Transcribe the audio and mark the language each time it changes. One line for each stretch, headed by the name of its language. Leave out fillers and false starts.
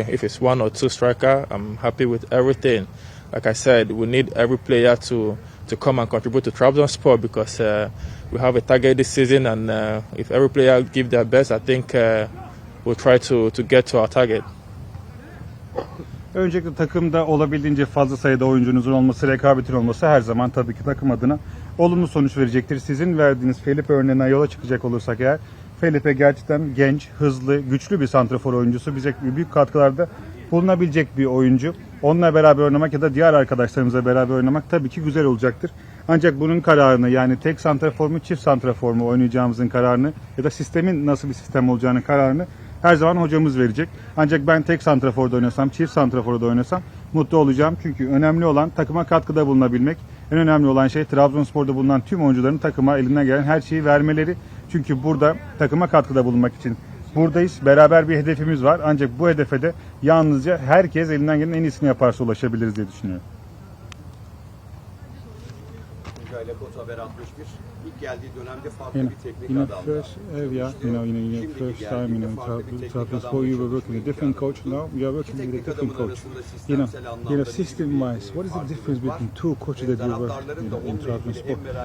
English: If it's 1 or 2 striker, I'm happy with everything. Like I said, we need every player to come and contribute to Trabzonspor because we have a target this season, and if every player give their best, I think we'll try to get to our target.
Turkish: Öncelikle takımda olabildiğince fazla sayıda oyuncunuzun olması, rekabetin olması her zaman tabii ki takım adına olumlu sonuç verecektir. Sizin verdiğiniz Felipe örneğine yola çıkacak olursak eğer, Felipe gerçekten genç, hızlı, güçlü bir santrafor oyuncusu. Bize büyük katkılarda bulunabilecek bir oyuncu. Onunla beraber oynamak ya da diğer arkadaşlarımızla beraber oynamak tabii ki güzel olacaktır. Ancak bunun kararını, yani tek santrafor mu, çift santrafor mu oynayacağımızın kararını ya da sistemin nasıl bir sistem olacağının kararını her zaman hocamız verecek. Ancak ben tek santraforda oynasam, çift santraforda oynasam mutlu olacağım. Çünkü önemli olan takıma katkıda bulunabilmek. En önemli olan şey Trabzonspor'da bulunan tüm oyuncuların takıma elinden gelen her şeyi vermeleri. Çünkü burada takıma katkıda bulunmak için buradayız. Beraber bir hedefimiz var. Ancak bu hedefe de yalnızca herkes elinden gelen en iyisini yaparsa ulaşabiliriz diye düşünüyorum. Güncel Haber 61. İlk geldiği dönemde farklı bir teknik adamdı.
English: First area, first time, Trabzonspor, you were working with a different coach. Now you are working with a different coach. System-wise, what is the difference between two coaches that you work in Trabzonspor?